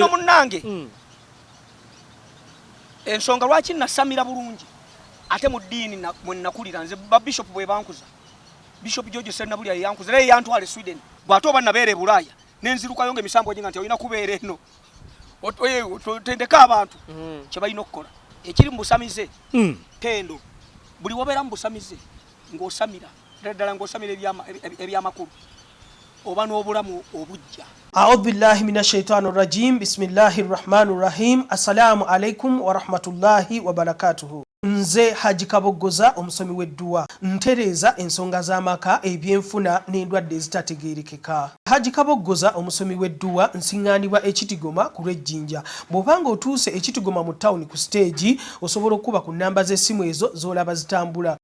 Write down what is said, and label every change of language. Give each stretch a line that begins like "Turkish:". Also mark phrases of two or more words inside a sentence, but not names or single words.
Ganda: ano munnange ensonga lwaki nasamira bulungi ate mu ddiini mwe nakulira nze Bishop bwe bankuza Bishop George Sennabulya yankuza naye yantwale Sweden bw'ate oba nabeera e Bulaaya nenzirukayo ng'emisambo ginga nti olina kubeera eno tendeka abantu kye balina okukola ekiri mu busamize tendo buli wabeera mu busamize ng'osamira ddala ng'osamira ebyamakulu oba n'obulamu obujja.
Arabic: أعوذ بالله من الشيطان الرجيم بسم الله الرحمن الرحيم. السلام عليكم ورحمة الله وبركاته.
Ganda: Nze Haji Kaboggoza omusomi w'edduwa ntereeza ensonga z'amaka ebyenfuna n'endwadde ezitategeerekeka. Haji Kaboggoza omusomi w'edduwa nsiŋŋaanibwa ekitigoma ku lw'ejjinja. Bw'obanga otuuse ekitigoma mu ttawuni ku siteegi osobola okuba ku nnamba z'essimu ezo z'olaba zitambula.